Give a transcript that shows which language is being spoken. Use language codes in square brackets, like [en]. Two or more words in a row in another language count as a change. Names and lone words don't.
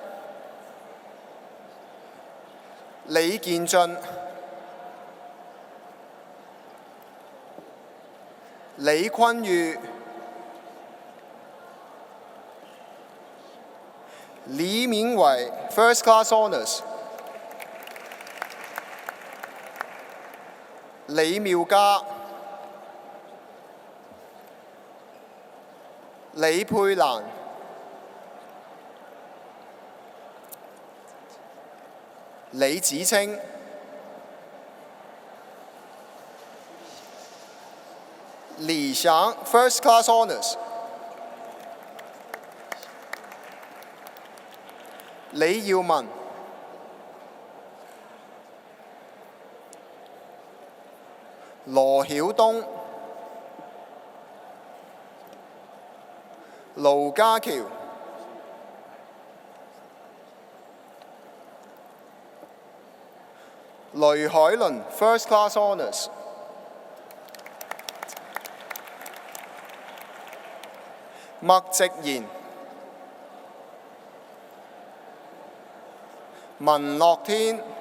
[yue] 李建俊、李坤宇、李明偉 [en] First Class Honours， [yue] 李妙嘉、李佩蘭、李子清、李翔 [en] First Class Honours， [yue] 李耀文、羅曉東、盧家橋、雷海倫 [en] First Class Honours， [yue] 麥直賢、文樂天、